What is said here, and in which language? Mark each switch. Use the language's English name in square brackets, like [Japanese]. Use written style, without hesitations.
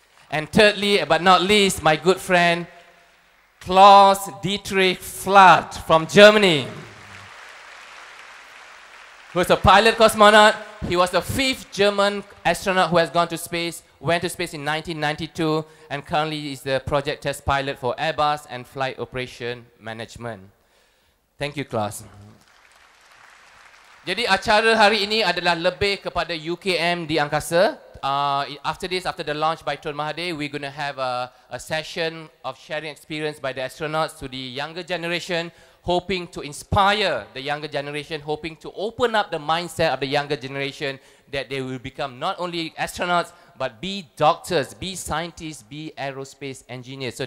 [English] And thirdly, but not least, my good friend Klaus Dietrich Flood from Germany, who is a pilot cosmonaut. He was the 5th German astronaut who has gone to space, went to space in 1992, and currently is the project test pilot for Airbus and Flight Operation Management. Thank you, class. [Malay] Jadi acara hari ini adalah lebih kepada UKM di angkasa. [English] After this, after the launch by Tun Mahathir, we're going to have a session of sharing experience by the astronauts to the younger generation, hoping to inspire the younger generation, hoping to open up the mindset of the younger generation that they will become not only astronauts, but be doctors, be scientists, be aerospace engineers.